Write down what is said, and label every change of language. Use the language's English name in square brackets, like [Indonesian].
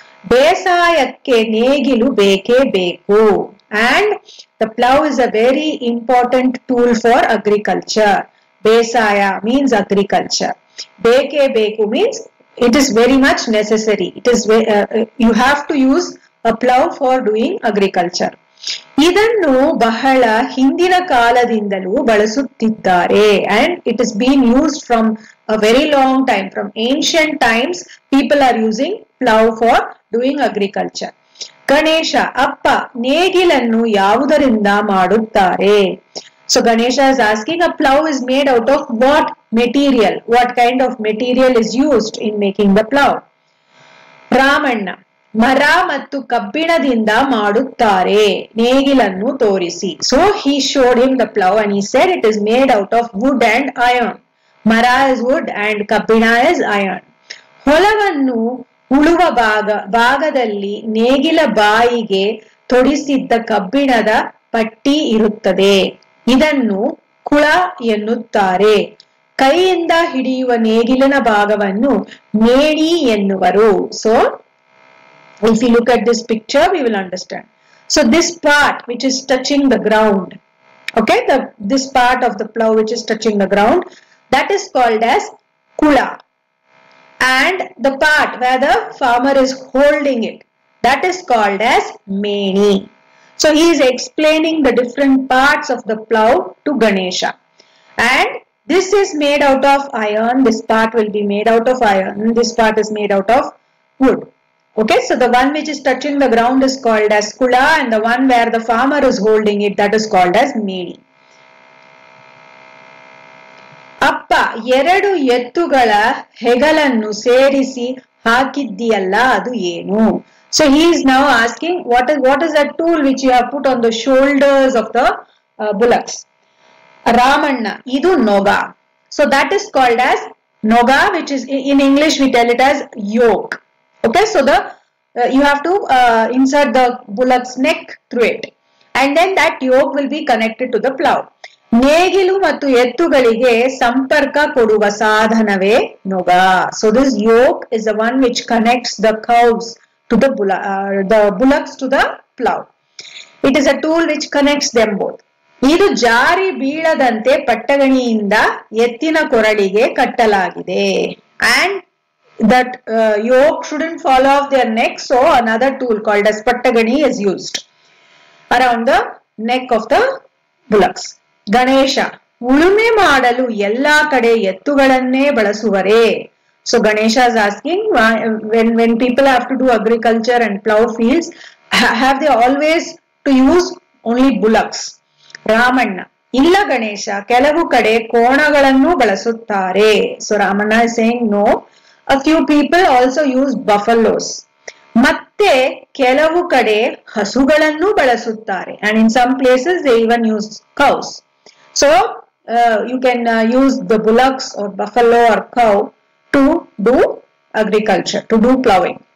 [Kannada] ಬೇಸಾಯಕ್ಕೆ ನೇಗಿಲು ಬೇಕೇ ಬೇಕು. [English] And the plow is a very important tool for agriculture. Besaya means agriculture. Beke beku means it is very much necessary. It is you have to use a plow for doing agriculture. [Kannada] ಇದನ್ನು ಬಹಳ ಹಿಂದಿನ ಕಾಲದಿಂದಲೂ ಬಳಸುತ್ತಿದ್ದಾರೆ. [English] And it has been used from a very long time. From ancient times, people are using plow for doing agriculture. [Kannada] Ganesha, ಅಪ್ಪ ನೇಗಿಲನ್ನು ಯಾವುದರಿಂದ ಮಾಡುತ್ತಾರೆ? [English] So Ganesha is asking, a plow is made out of what material? What kind of material is used in making the plow? [Kannada] Ramanna, ಮರ ಮತ್ತು ಕಬ್ಬಿಣದಿಂದ ಮಾಡುತ್ತಾರೆ, ನೇಗಿಲನ್ನು ತೋರಿಸಿ. [English] So he showed him the plow and he said it is made out of wood and iron. Mara is wood and kabbina is iron. [Kannada] ಹೊಲವನ್ನು ಉಳುವ ಭಾಗದಲ್ಲಿ ನೇಗಿಲ ಬಾಯಿಗೆ ತೊಡಿಸಿದ್ದ ಕಬ್ಬಿಣದ ಪಟ್ಟಿ ಇರುತ್ತದೆ. ಇದನ್ನು ಕುಳ ಎನ್ನುತ್ತಾರೆ. ಕೈಯಿಂದ ಹಿಡಿಯುವ ನೇಗಿಲಿನ ಭಾಗವನ್ನು ಮೇಣಿ ಎನ್ನುವರು. [English] So if you look at this picture, we will understand. So this part which is touching the ground, okay, this part of the plow which is touching the ground, that is called as kula. And the part where the farmer is holding it, that is called as meni. So he is explaining the different parts of the plow to Ganesha. And this is made out of iron, this part will be made out of iron, this part is made out of wood. Okay, so the one which is touching the ground is called as kula, and the one where the farmer is holding it, that is called as meni. [Kannada] ಅಪ್ಪ, ಎರಡು ಎತ್ತುಗಳ ಹೆಗಲನ್ನು ಸೇರಿಸಿ ಹಾಕಿದ್ದೀಯಲ್ಲ, ಅದು ಏನು? [English] So he is now asking what is that tool which you have put on the shoulders of the bullocks? Ramanna, [Kannada] idu noga. [English] So that is called as noga, which is in English we tell it as yoke. Okay, so you have to insert the bullock's neck through it, and then that yoke will be connected to the plow. [Kannada] ನೇಗಿಲು ಮತ್ತು ಎತ್ತುಗಳಿಗೆ ಸಂಪರ್ಕ ಕೊಡುವ ಸಾಧನವೇ ನೊಗ. [English] So this yoke is the one which connects the cows to the bullocks to the plow. It is a tool which connects them both. [Kannada] ಇದು ಜಾರಿ ಬೀಳದಂತೆ ಪಟ್ಟಗಣಿಯಿಂದ ಎತ್ತಿನ ಕೊರಳಿಗೆ ಕಟ್ಟಲಾಗಿದೆ. [English] And that yoke shouldn't fall off their neck, so another tool called as pattagani is used around the neck of the bullocks. [Kannada] Ganesha, ಉಳುಮೆ ಮಾಡಲು ಎಲ್ಲಾ ಕಡೆ ಎತ್ತುಗಳನ್ನೇ ಬಳಸುವರೇ? [English] So Ganesha is asking, when people have to do agriculture and plow fields, have they always to use only bullocks? [Kannada] Ramanna, ಇಲ್ಲ ಗಣೇಶ, ಕೆಲವು ಕಡೆ ಕೋಣಗಳನ್ನು ಬಳಸುತ್ತಾರೆ. [English] So Ramanna is saying no, a few people also use buffaloes. [Kannada] ಮತ್ತೆ ಕೆಲವು ಕಡೆ ಹಸುಗಳನ್ನು ಬಳಸುತ್ತಾರೆ, [English] and in some places they even use cows. So you can use the bullocks or buffalo or cow to do agriculture, to do plowing.